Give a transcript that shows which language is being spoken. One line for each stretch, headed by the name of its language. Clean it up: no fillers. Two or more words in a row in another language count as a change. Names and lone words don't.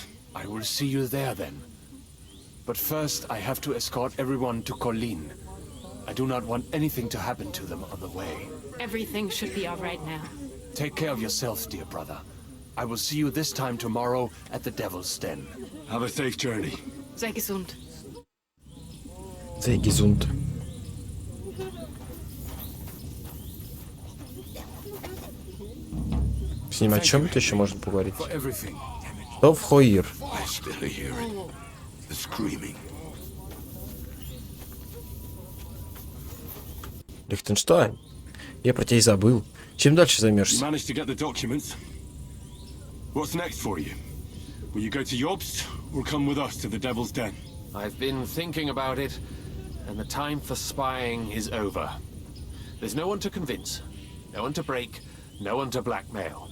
English: I will see you there then. But first, I have to escort everyone to Colleen. I do not want anything to happen to them on the way. Everything should be all right now. Take care of yourself, dear brother. I will see you this time tomorrow at the Devil's Den. Have a safe journey.
German: Sei gesund. Sei gesund.
Russian: С ним о чем-то еще можно поговорить. Кто в Хоир? Лихтенштайн. Я про тебя и забыл. Чем дальше займешься?
English: What's next for you? Will you go to Jobst or come with us to the Devil's Den? I've been thinking about it, and the time for spying is over. There's no one to convince, no one to break, no one to blackmail.